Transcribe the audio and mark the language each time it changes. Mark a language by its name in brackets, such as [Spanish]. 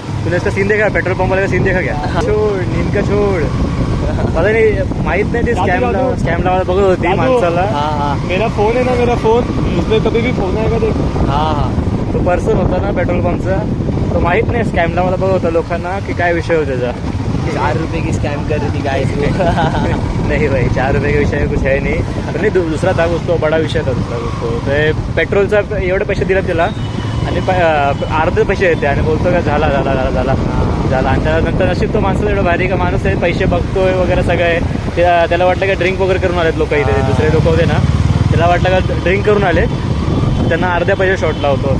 [Hindi] तूने इसका सीन देखा, पेट्रोल पंप वाले का सीन देखा क्या? छोड़ नींद का छोड़. [Marathi] मला नाही माहित नाही, ते स्कॅम लावायला बघत होती माणसाला. [Hindi] हाँ मेरा फोन है ना, मेरा फोन उसमें कभी भी फोन आएगा देख. हाँ [Marathi] तो पर्सन होता ना पेट्रोल पंपचा, तो माहित नाही स्कॅम लावायला बघत होता लोकांना की काय विषय होता त्याचा. [Hindi] 4 रुपए की स्कैम कर रही थी गाइस. नहीं भाई 4 रुपये का विषय कुछ है नहीं. [Marathi] पण नाही [Hindi] दूसरा था उसको, बडा विषय था दूसरा उसको. [Marathi] ते पेट्रोलचा एवढे पैसे दिले त्याला आणि अर्धे पैसे येते आणि बोलतो का झाला झाला झाला झाला झाला. आणि त्यानंतर नशीब तो माणसाला एवढं भारी का माणूस आहे, पैसे बघतोय वगैरे सगळं आहे. त्याला वाटलं का ड्रिंक वगैरे करून आलेत लोक इथे, दुसरे लोक होते ना, त्याला वाटलं का ड्रिंक करून आले, त्यांना अर्ध्या पैसे शॉर्ट लावतो.